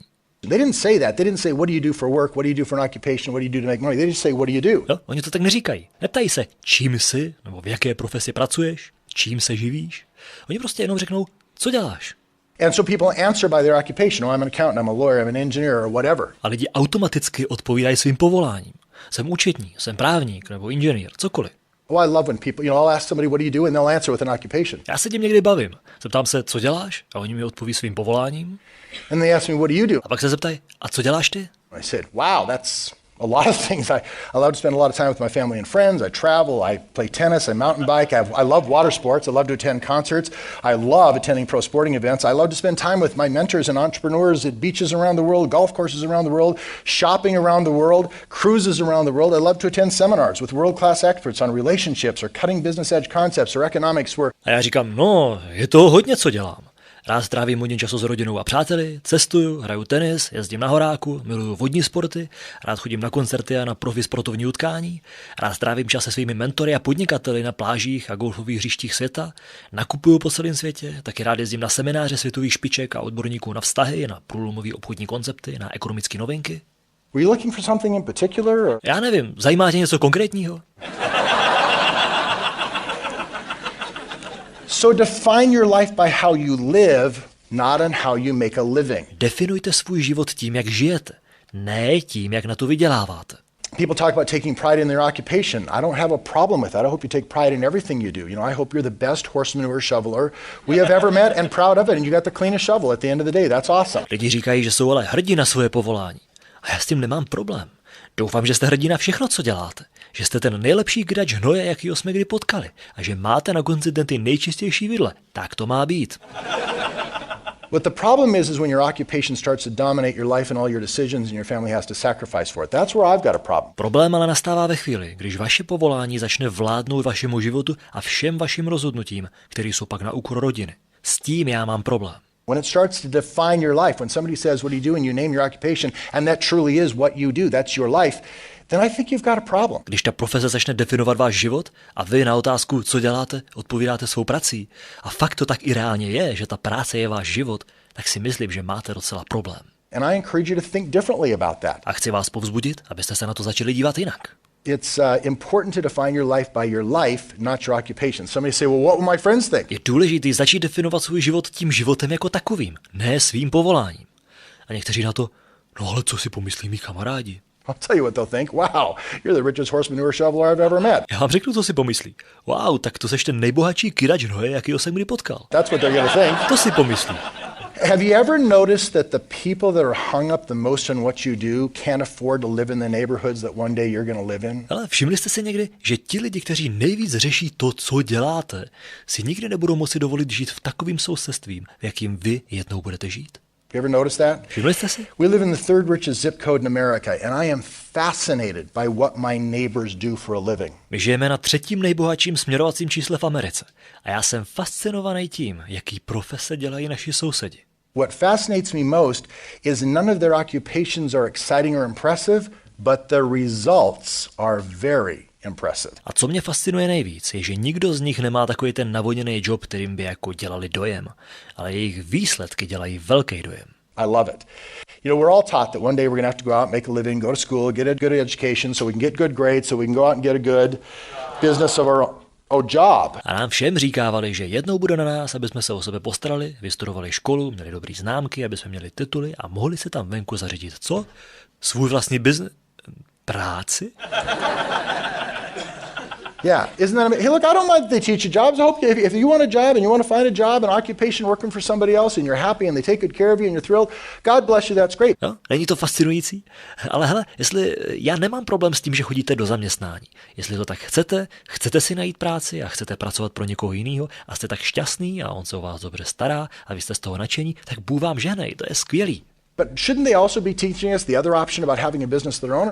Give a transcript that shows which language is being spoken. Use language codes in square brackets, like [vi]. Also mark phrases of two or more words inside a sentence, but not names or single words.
[en] They didn't say that. They didn't say, what do you do for work? What do you do for an occupation? What do you do to make money? They just say, what do you do? [cs] Jo, oni to tak neříkají. Neptají se, čím jsi, nebo v jaké profesi pracuješ, čím se živíš. Oni prostě jenom řeknou, co děláš. [en] And so people answer by their occupation. Oh, I'm an accountant, I'm a lawyer, I'm an engineer, or whatever. [cs] A lidi automaticky odpovídají svým povoláním. Jsem účetní, jsem právník nebo inženýr, cokoliv. [en] Oh, I love when people, I'll ask somebody, what do you do? And they'll answer with an occupation. [cs] Já se tím někdy bavím. Zeptám se, co děláš? A oni mi odpoví svým povoláním. [en] And they ask me, what do you do? [cs] A pak se zeptají, a co děláš ty? [en] I said, wow, that's a lot of things. I love to spend a lot of time with my family and friends. I travel, I play tennis, I mountain bike. I love water sports. I love to attend concerts. I love attending pro sporting events. I love to spend time with my mentors and entrepreneurs at beaches around the world, golf courses around the world, shopping around the world, cruises around the world. I love to attend seminars with world-class experts on relationships or cutting business edge concepts or economics where... [cs] A já říkám, no, je to hodně, co dělám. Rád strávím hodně času s rodinou a přáteli, cestuju, hraju tenis, jezdím na horáku, miluju vodní sporty, rád chodím na koncerty a na profi sportovní utkání, rád strávím čas se svými mentory a podnikateli na plážích a golfových hřištích světa, nakupuju po celém světě, taky rád jezdím na semináře světových špiček a odborníků na vztahy, na průlomové obchodní koncepty, na ekonomické novinky. [en] Were you looking for something in particular? Or? [cs] Já nevím, zajímá tě něco konkrétního? [en] So define your life by how you live, not on how you make a living. [cs] Definujte svůj život tím, jak žijete, ne tím, jak na to vyděláváte. [en] People talk about taking pride in their occupation. I don't have a problem with that. I hope you take pride in everything you do. I hope you're the best horse manure shoveler we have ever met and proud of it. And you got the cleanest shovel at the end of the day. That's awesome. [cs] Lidi říkají, že jsou ale hrdí na svoje povolání. A já s tím nemám problém. Doufám, že jste hrdí na všechno, co děláte. Že jste ten nejlepší kydač hnoje, jakýho jsme kdy potkali. A že máte na konci den ty nejčistější vidle. Tak to má být. [en] But the problem is when your occupation starts to dominate your life and all your decisions and your family has to sacrifice for it. That's where I've got a problem. [cs] Problém ale nastává ve chvíli, když vaše povolání začne vládnout vašemu životu a všem vašim rozhodnutím, které jsou pak na úkor rodiny. S tím já mám problém. [en] When it starts to define your life, when somebody says, what do you do, and you name your occupation, and that truly is what you do, that's your life, then I think you've got a problem. [cs] Když ta profese začne definovat váš život a vy na otázku, co děláte, odpovídáte svou prací, a fakt to tak i reálně je, že ta práce je váš život, tak si myslím, že máte docela problém. [en] And I encourage you to think differently about that. [cs] A chci vás povzbudit, abyste se na to začali dívat jinak. [en] It's important to define your life by your life, not your occupation. Somebody say, well, what will my friends think? [cs] Je důležité začít definovat svůj život tím životem jako takovým, ne svým povoláním. A někteří na to, no ale co si pomyslí mý kamarádi? [en] I'll tell you what they'll think. Wow, you're the richest horse manure shoveler I've ever met. [cs] Já vám řeknu, co si pomyslí. Wow, tak to seš ten nejbohatší kydač hnoje, jakýho jsem kdy potkal. [en] That's what they're going to think. [cs] To si pomyslí. [en] Have you ever noticed that the people that are hung up the most on what you do can't afford to live in the neighborhoods that one day you're going to live in? [cs] Ale všimli jste si někdy, že ti lidi, kteří nejvíc řeší to, co děláte, si nikdy nebudou moci dovolit žít v takovým sousedstvím, v jakým vy jednou budete žít? [en] You ever notice that? [cs] Všimli jste si? [en] We live in the third richest zip code in America, and I am fascinated by what my neighbors do for a living. [cs] My žijeme na třetím nejbohatším směrovacím čísle v Americe a já jsem fascinovaný tím, jaký profese dělají naši sousedi. [en] What fascinates me most is none of their occupations are exciting or impressive, but the results are very impressive. [cs] A co mě fascinuje nejvíc, je, že nikdo z nich nemá takový ten navoněný job, kterým by jako dělali dojem, ale jejich výsledky dělají velký dojem. [en] I love it. You know, we're all taught that one day we're going to have to go out, make a living, go to school, get a good education so we can get good grades, so we can go out and get a good business of our own job. [cs] A nám všem říkávali, že jednou bude na nás, aby jsme se o sebe postarali, vystudovali školu, měli dobrý známky, aby jsme měli tituly a mohli si tam venku zařídit co? Svůj vlastní biznes? Práci? [en] Yeah, isn't that amazing? Hey, look, I don't mind that they teach you jobs. I hope if you want a job and you want to find a job, an occupation working for somebody else and you're happy and they take good care of you and you're thrilled, God bless you, that's great. [cs] No, není to fascinující? Ale hele, jestli já nemám problém s tím, že chodíte do zaměstnání. Jestli to tak chcete si najít práci a chcete pracovat pro někoho jiného a jste tak šťastný a on se o vás dobře stará a vy jste z toho nadšení, tak Bůh vám žehnej, to je skvělý. [en] But shouldn't they also be teaching us the other option about having a business of their own?